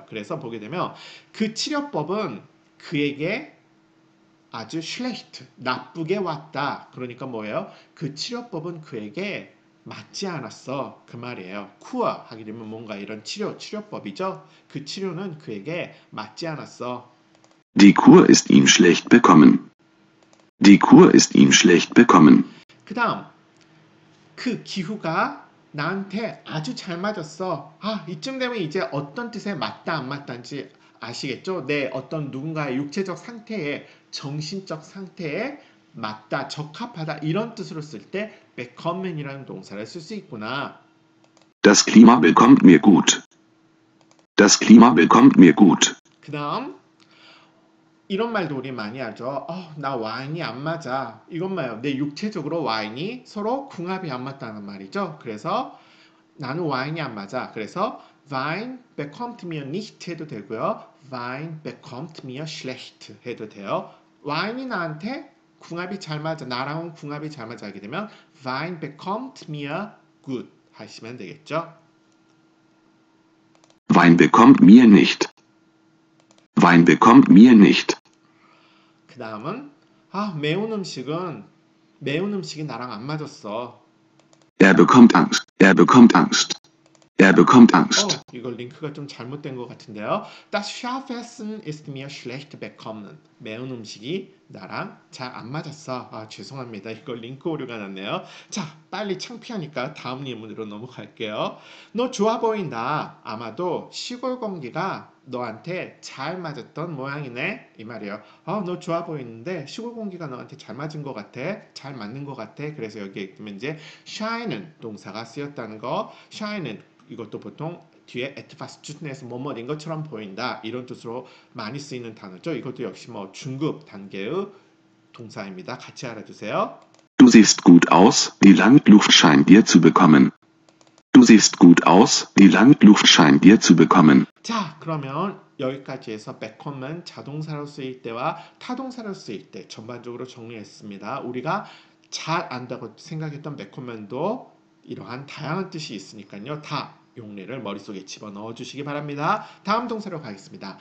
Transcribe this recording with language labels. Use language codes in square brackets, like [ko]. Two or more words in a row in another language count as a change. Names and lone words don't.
[ko] 그래서 보게 되면 그 치료법은 그에게 아주 schlecht, 나쁘게 왔다. 그러니까 뭐예요? 그 치료법은 그에게 맞지 않았어. 그 말이에요. 쿠어 하게 되면 뭔가 이런 치료법이죠. 그 치료는 그에게 맞지 않았어. [de] Die Kur ist ihm schlecht bekommen. Die Kur ist ihm schlecht bekommen. [ko] 그 다음, 그 기후가 나한테 아주 잘 맞았어. 이쯤 되면 이제 어떤 뜻에 맞다 안 맞다인지 아시겠죠? 내 어떤 누군가의 육체적 상태에 정신적 상태에 맞다, 적합하다 이런 뜻으로 쓸 때 becommen이라는 동사를 쓸 수 있구나. [de] Das Klima bekommt mir gut. Das Klima bekommt mir gut. [ko] 그 다음 이런 말도 우리 많이 하죠. 나 와인이 안 맞아. 이건 뭐예요? 내 육체적으로 와인이 서로 궁합이 안 맞다는 말이죠. 그래서 나는 와인이 안 맞아. 그래서 [de] Wein bekommt mir nicht [ko] 해도 되고요. [de] Wein bekommt mir schlecht [ko] 해도 돼요. 와인이 나한테 궁합이 잘 맞아. 나랑은 궁합이 잘 맞아 하게 되면 [de] Wein bekommt mir gut [ko] 하시면 되겠죠. [de] Wein bekommt mir nicht. Wein bekommt mir nicht. [ko] 그 다음은 매운 음식이 나랑 안 맞았어. [de] Er bekommt Angst. Er bekommt Angst. Er bekommt Angst. [ko] 이거 링크가 좀 잘못된 것 같은데요. [de] Das Scharfessen ist mir schlecht bekommen. [ko] 매운 음식이 나랑 잘 안 맞았어. 죄송합니다. 이거 링크 오류가 났네요. 자, 빨리 창피하니까 다음 예문으로 넘어갈게요. 너 좋아 보인다. 아마도 시골 공기가 너한테 잘 맞았던 모양이네. 이 말이에요. 너 좋아 보이는데 시골 공기가 너한테 잘 맞은 것 같아. 잘 맞는 것 같아. 그래서 여기에 이제 shine은 동사가 쓰였다는 거. shine은 이것도 보통 뒤에 etwas 주ten에서 뭐뭐인 것처럼 보인다 이런 뜻으로 많이 쓰이는 단어죠. 이것도 역시 뭐 중급 단계의 동사입니다. 같이 알아두세요. [de] Du siehst gut aus, die Landluft scheint dir zu bekommen. Du siehst gut aus, die Landluft scheint dir zu bekommen. [ko] 자, 그러면 여기까지 해서 become은 자동사로 쓰일 때와 타동사로 쓰일 때 전반적으로 정리했습니다. 우리가 잘 안다고 생각했던 become도 이러한 다양한 뜻이 있으니까요. 다 용례를 머릿속에 집어넣어 주시기 바랍니다. 다음 동사로 가겠습니다.